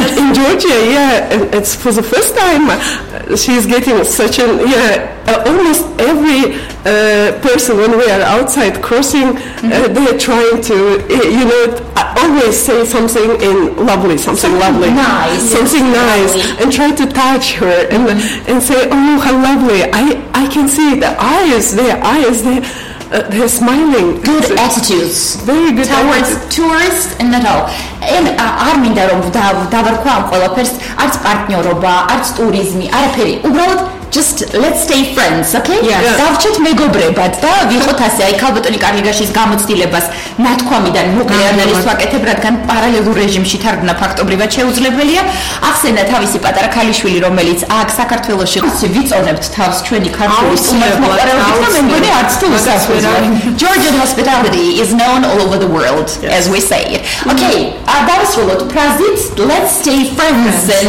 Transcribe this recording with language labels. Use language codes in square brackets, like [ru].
[en] In Georgia, it's for the first time she's getting such an, almost every person when we are outside crossing, they are trying to, always say something in lovely, something nice, and try to touch her and and say, oh, how lovely, I can see the eyes there, they're smiling. Good attitudes. Very good attitudes. Tourists and not all. [ka] And არ მინდა რომ დავარქვა ამ ყველაფერს, არც პარტნიორობა, არც ტურიზმი, არაფერი. უბრალოდ [en] just let's stay friends, okay? [ka] დავჭერთ მეგობრებად და ვიყოთ ასე, აი ქალბატონი კარლიგაშის გამოცდილებას ნათქვამიდან მოკლე ანალიზს ვაკეთებ, რადგან პარალელურ რეჟიმში თარგმნა ფაქტობრივად შეუძლებელია. ახსენა თავისი პატარა ქალიშვილი, რომელიც აქ საქართველოში ვიწოვებთ თავს ჩვენი ქართული სიმართლეს და მეგონი არც თუ უსასყიდლო. [en] Georgian hospitality is known all over the world, as we say. Okay, [ka] დავასრულოთ ფრაზით [en] let's stay friends.